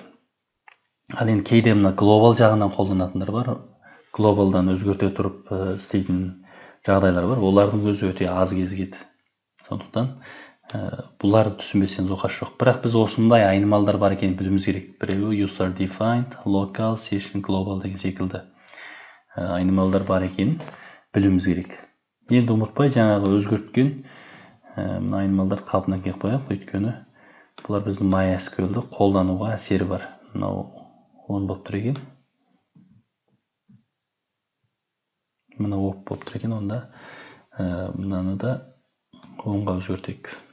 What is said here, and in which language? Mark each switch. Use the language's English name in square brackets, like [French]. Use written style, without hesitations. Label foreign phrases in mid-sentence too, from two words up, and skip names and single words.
[Kazakh] Ал енді кейде мына global жағынан қолданатындар бар. Globalдан өзгерте тұрып істейтін жағдайлар бар. Олардың өзі өте аз кезігеді. Сондықтан Бұларды түсінбесеңіз оқасы жоқ. Бірақ біз осындай айнымалдар бар екенін білуіміз керек. Біреуі [English] user defined, [Kazakh] local, session, global деген секілді айнымалдар бар екенін білуіміз керек. Енді ұмытпай жаңағы өзгерткен мына айнымалдарды қалпына келтіріп қояйық, өйткені бұлар біздің MySQL-ді қолдануға әсері бар. Мынау 10 болып тұр екен. Мына оп болып тұр екен, онда мынаны да 10-ға өзгертейік.